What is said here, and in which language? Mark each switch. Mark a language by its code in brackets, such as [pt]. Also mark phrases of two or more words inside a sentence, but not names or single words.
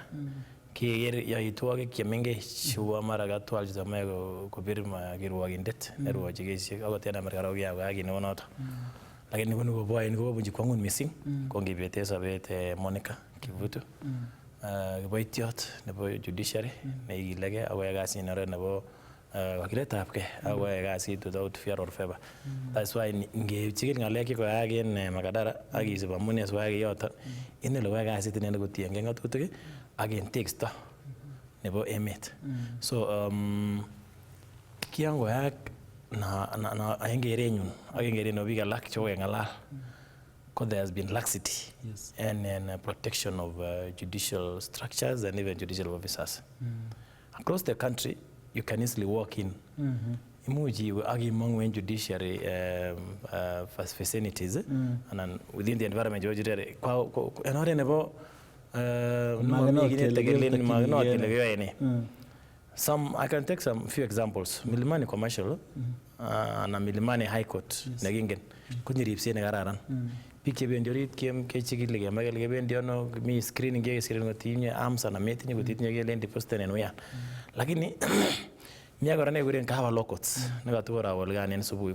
[kln] Keker yoitwogik chemengech cheu mara katwal chito moe kobir kirwokindet nerwochi kesisiek akot en Amerika kokiyaak kit neu noton. Lakini kobunchi kwang'ut missing ko ngibeten sobet Monica Kivutu kiboitiot nebo judiciary nekikilegei akoyai kasit en oret nebo wakiletabgei akoyai kasit [en] without fear or favor. That's why [kln] ngechikil ng'alek chekoyaak en Makadara ak kisib amune sikoyai kiyoton inai koyai kasit inendet kotiengei ng'atutik ak en teksto nebo emet. So kiangoyaak en kerenyun ak en keret nebo biik alak chekokeng'alal ko [en] there has been laxity and protection of judicial structures and even judicial officers. Across the country, you can easily walk in. [kln] Imuch iwe ak imong'u en [en] judiciary facilities and within the environment of judiciary. [kln] En oret nebo [en] I can take some few examples. [kln] Milimani Commercial na Milimani High Court nekingen konye ripset nekararan. Biik chebendi orit kechikili kemwa kele kebendi ano mi screening kotinye arms anan metinye kotinye kelen deposited en uyan. Lakini mi kora nekikuren Kahawa Law Courts nekatukorawolgan en subui.